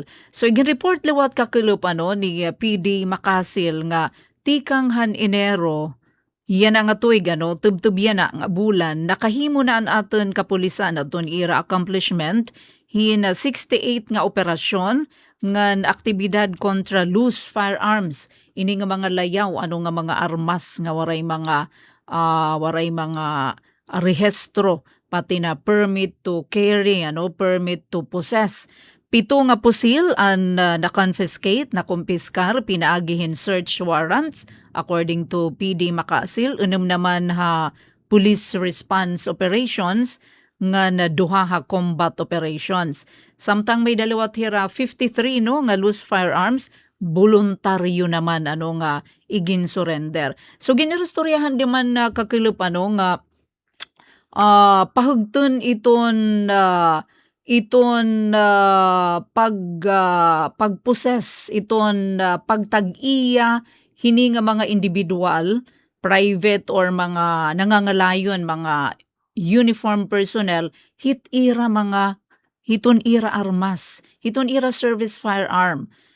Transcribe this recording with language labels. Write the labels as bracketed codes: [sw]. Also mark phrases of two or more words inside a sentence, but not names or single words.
[war] So igin-report liwat kakulup ni PD Makasil nga tikang Enero yan nga tuig tubtub yan nga bulan nakahimo na ang aton kapulisan aton ira accomplishment hin 68 nga operasyon ngan aktibidad kontra [en] loose firearms [war] ini nga mga layaw nga mga armas nga waray mga rehistro pati na [en] permit to carry, permit to possess. [war] 7 nga pusil ang na-confiscate, na-kumpiskar, pinaagihin [en] search warrants according to PD Makasil. [war] Naman [en] police response operations [war] nga duha [en] combat operations. [war] Samtang may dalawat hira 53 nga [en] loose firearms, [war] voluntaryo naman nga igin surrender. So ginirostoryahan di man kakilup nga pahugton iton pagposes iton pagtag-iya hini nga mga individual, [en] private or [war] mga nangangalayon mga [en] uniform personnel [war] hiton ira armas, hiton ira [en] service firearm.